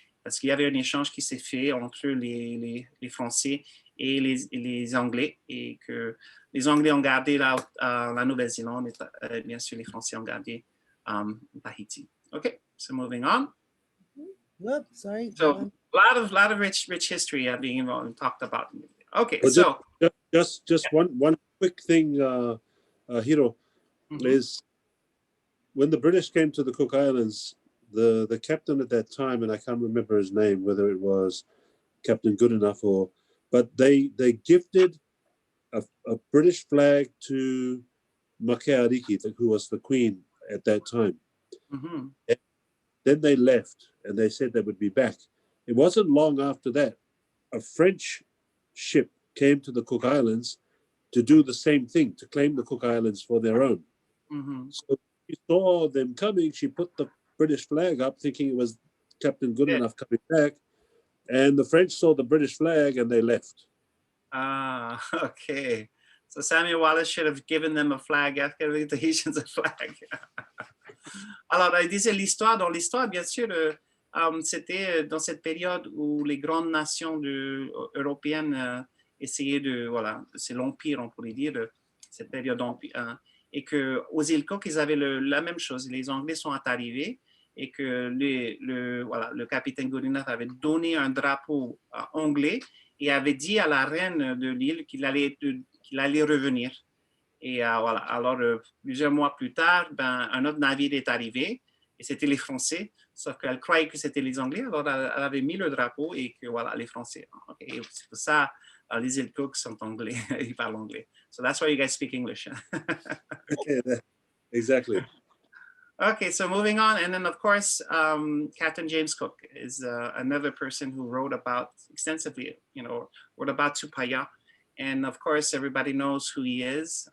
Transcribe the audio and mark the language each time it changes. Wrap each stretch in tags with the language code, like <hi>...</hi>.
<fr>parce qu'il y avait un échange qui s'est fait entre les Français et les Anglais, et que les Anglais ont gardé la Nouvelle-Zélande, et bien sûr les Français ont gardé Tahiti.</fr> <en>Okay, so moving on. Whoops, sorry. So a lot of rich history being involved and talked about. Okay, Well, so just one quick thing, Hiro, is when the British came to the Cook Islands, the captain at that time, and I can't remember his name, whether it was Captain Goodenough but they gifted a British flag to Makeʻeleihiwa, who was the queen at that time. And then they left, and they said they would be back. It wasn't long after that, a French ship came to the Cook Islands to do the same thing, to claim the Cook Islands for their own. So she saw them coming, she put the British flag up, thinking it was Captain Goodenough coming back, and the French saw the British flag and they left. Ah, okay. So Samuel Wallace should have given them a flag after the Tahitians a flag.</en> <fr>Alors, il disait l'histoire. Dans l'histoire, bien sûr, c'était dans cette période où les grandes nations européennes essayaient de, voilà, c'est l'empire, on pourrait dire, cette période d'empire, et que aux îles Cook, ils avaient la même chose. Les Anglais sont arrivés, et que le capitaine Goodenough avait donné un drapeau anglais et avait dit à la reine de l'île qu'il allait revenir. Et voilà. Alors, plusieurs mois plus tard, un autre navire est arrivé, et c'était les Français, sauf qu'elle croyait que c'était les Anglais, alors elle avait mis le drapeau, et que voilà, les Français. Okay. C'est pour ça, les îles Cook sont anglais, ils parlent anglais.</fr> <en>So that's why you guys speak English. Okay, exactly. Okay, so moving on, and then of course, Captain James Cook is another person who wrote about extensively, wrote about Tupaya, and of course, everybody knows who he is.</en>